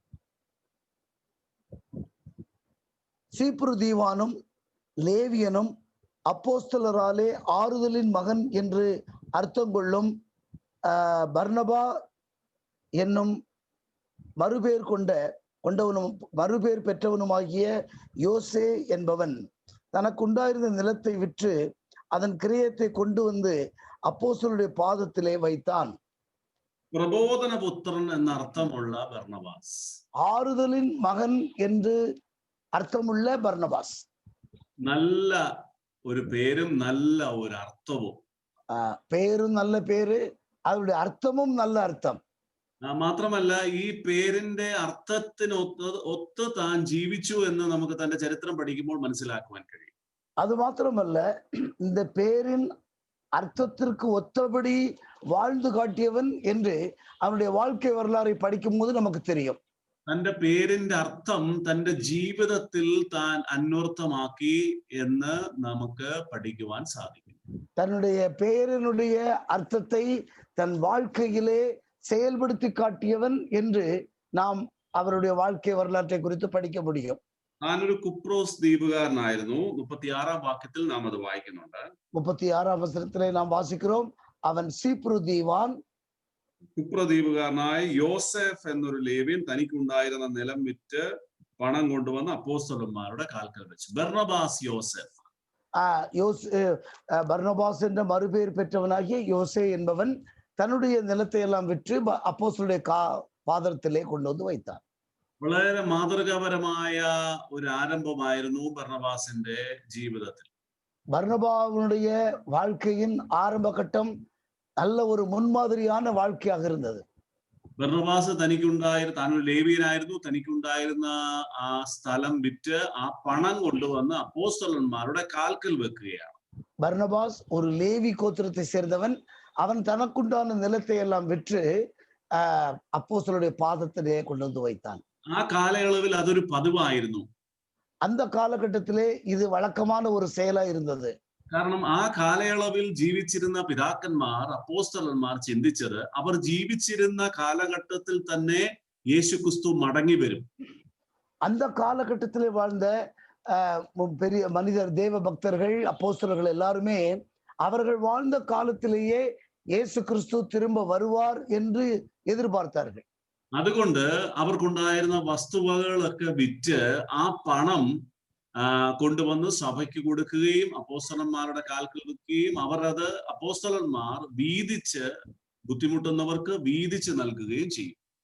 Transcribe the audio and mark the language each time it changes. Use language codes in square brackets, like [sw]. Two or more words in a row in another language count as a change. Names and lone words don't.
[ta] சீப்ரு தீவானும் லேவியனும் அப்போஸ்தலராலே ஆறுதலின் மகன் என்று அர்த்தம் கொள்ளும் பர்னபா என்னும் மறுபேர் பெற்றவனுமாகிய யோசே என்பவன் தனக்குண்டாயிருந்த நிலத்தை விற்று அதன் கிரயத்தை கொண்டு வந்து அப்போஸ்தலருடைய பாதத்திலே வைத்தான். [ml] പ്രബോധനപുത്രൻ എന്ന അർത്ഥമുള്ള ബർന്നബാസ്, [ta] ஆறுதலின் மகன் என்று അർത്ഥമുള്ള ബർനബാസ്. [ml] നല്ല ഒരു പേരും നല്ല ഒരു അർത്ഥവും. പേരും നല്ല പേര്, അവരുടെ അർത്ഥവും നല്ല അർത്ഥം. മാത്രമല്ല ഈ പേരിന്റെ അർത്ഥത്തിനൊത്ത് താൻ ജീവിച്ചു എന്ന് നമുക്ക് തന്റെ ചരിത്രം പഠിക്കുമ്പോൾ മനസ്സിലാക്കുവാൻ കഴിയും. [ta] அது மாத்திரமல்ல, இந்த பேரின் அர்த்தத்திற்கு ஒத்தபடி வாழ்ந்து காட்டியவன் என்று அவனுடைய வாழ்க்கை வரலாறை படிக்கும் போது நமக்கு தெரியும். [ml] തന്റെ പേരിന്റെ അർത്ഥം തന്റെ ജീവിതത്തിൽ താൻ അന്വർത്ഥമാക്കി എന്ന് നമുക്ക് പഠിക്കുവാൻ സാധിക്കും. [ta] தன்னுடைய பெயரினுடைய அர்த்தத்தை தன் வாழ்க்கையிலே செயல்படுத்தி காட்டியவன் என்று நாம் அவருடைய வாழ்க்கை வரலாற்றை குறித்து படிக்க முடியும். [ml] താനൊരു കുപ്രോസ് ദ്വീപുകാരനായിരുന്നു. 36-ാം വാക്യത്തിൽ നാം അത് വായിക്കുന്നുണ്ട്. 36-ാം വചനത്തിലെ നാം വാസിக்கிறோம், അവൻ സീപ്രു ദീവാൻ. കുപ്രദ്വീപുകാരനായ യോസെഫ് എന്നൊരു ലേവ്യൻ തനിക്കുണ്ടായിരുന്ന നിലം വിറ്റ് പണം കൊണ്ടുവന്ന് അപ്പോസ്തലന്മാരുടെ കാൽക്കൽ വെച്ചു. ബർണബാസ് യോസെഫ്. [ta] பர்னபாஸ் என்ற மறுபெயர் பெற்றவனாகிய யோசே என்பவன் தன்னுடைய நிலத்தை எல்லாம் விற்று அப்போஸ்தலருடைய பாதத்திலே கொண்டு வந்து வைத்தான். [ml] വളരെ മാതൃകാപരമായ ഒരു ആരംഭമായിരുന്നു ബർണബാസിന്റെ ജീവിതത്തിൽ. [ta] பர்னபாவுடைய வாழ்க்கையின் ஆரம்ப கட்டம் நல்ல ஒரு முன்மாதிரியான வாழ்க்கையாக இருந்தது. [ml] ബർണബാസ് താനൊരു ലേവ്യനായിരുന്നു. തനിക്കുണ്ടായിരുന്ന ആ സ്ഥലം വിറ്റ് ആ പണം കൊണ്ടുവന്ന് അപ്പോസ്തലന്മാരുടെ കാൽക്കൽ വെക്കുകയാണ്. [ta] பர்னபாஸ் ஒரு லேவி கோத்திரத்தை சேர்ந்தவன். அவன் தனக்குண்டான நிலத்தை எல்லாம் விற்று அப்போஸ்தலருடைய பாதத்திலே கொண்டு வந்து வைத்தான். [ml] ആ കാലയളവിൽ അതൊരു പതിവായിരുന്നു. [ta] அந்த காலகட்டத்திலே இது வழக்கமான ஒரு செயலா இருந்தது. [ml] കാരണം ആ കാലയളവിൽ ജീവിച്ചിരുന്ന പിതാക്കന്മാർ, അപ്പോസ്തലന്മാർ ചിന്തിച്ചത് അവർ ജീവിച്ചിരുന്ന കാലഘട്ടത്തിൽ തന്നെ യേശുക്രിസ്തു മടങ്ങി വരും. [ta] அந்த காலகட்டத்திலே வாழ்ந்த பெரிய மனிதர், தேவ பக்தர்கள், அப்போஸ்தலர்கள் எல்லாருமே அவர்கள் வாழ்ந்த காலத்திலேயே இயேசு கிறிஸ்து திரும்ப வருவார் என்று எதிர்பார்த்தார்கள். [ml] അതുകൊണ്ട് അവർക്കുണ്ടായിരുന്ന വസ്തുവകളൊക്കെ വിറ്റ് ആ പണം കൊണ്ടുവന്ന് സഭയ്ക്ക് കൊടുക്കുകയും അപ്പോസ്തലന്മാരുടെ കാൽക്കൽ വെക്കുകയും അവർ അത് അപ്പോസ്തലന്മാർ വീതിച്ച് ബുദ്ധിമുട്ടുന്നവർക്ക് വീതിച്ച് നൽകുകയും ചെയ്യും.